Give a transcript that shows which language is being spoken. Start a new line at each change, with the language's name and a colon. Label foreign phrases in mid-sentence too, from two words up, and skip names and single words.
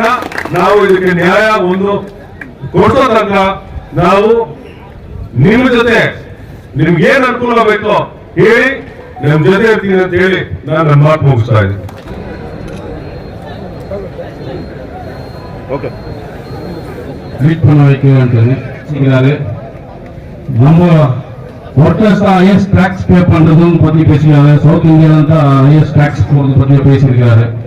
Kannada: ನಾವು ಇದಕ್ಕೆ ನ್ಯಾಯ ಒಂದು ಕೊಡಿಸೋ ತನಕ ನಾವು ನಿಮ್ಮ ಜೊತೆ ನಿಮ್ಗೇನ್ ಅನುಕೂಲ ಬೇಕೋ ಹೇಳಿ ನಿಮ್ ಜೊತೆ ಇರ್ತೀನಿ ಅಂತ ಹೇಳಿ ನಾನು ನನ್ನ ಮಾತು ಮುಗಿಸ್ತಾ ಇದ್ದೀನಿ. ಓಕೆ. ಅಂತಾನೆ செய்கிறாரு.
Tamil: நம்ம ஒர்க்கர்ஸ் தான்
English: highest tax pay
Tamil: பண்றதுன்னு பத்தி பேசியிருக்காரு. சவுத் இந்தியாவில் தான்
English: highest tax
Tamil: போறது பத்தி பேசியிருக்காரு.